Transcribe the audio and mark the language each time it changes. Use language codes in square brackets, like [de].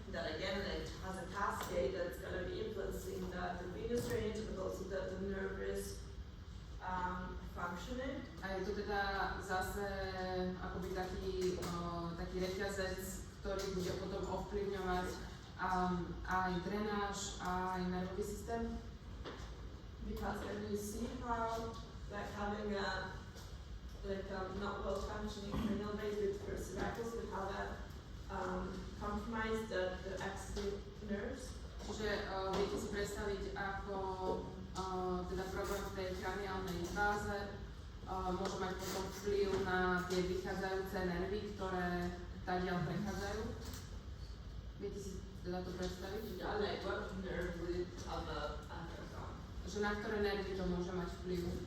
[en] That again, it has a cascade that's going to be influencing the venous drainage, but also the nervous functioning. [sk] A je to teda zase akoby taký reťazec, ktorý bude potom ovplyvňovať aj drenáž, aj nervový systém. [en] Because when you see how like having a not well functioning cranial base with your cervicals would how that compromise the axillary nerves. [sk] Čiže viete si predstaviť, ako teda problém v tej kraniálnej báze môže mať potom vplyv na tie vychádzajúce nervy, ktoré tadiaľ prechádzajú. Viete si teda to predstaviť? [en] Yeah, like what nerve would it have a effect on? [sk] Že na ktoré nervy to môže mať vplyv?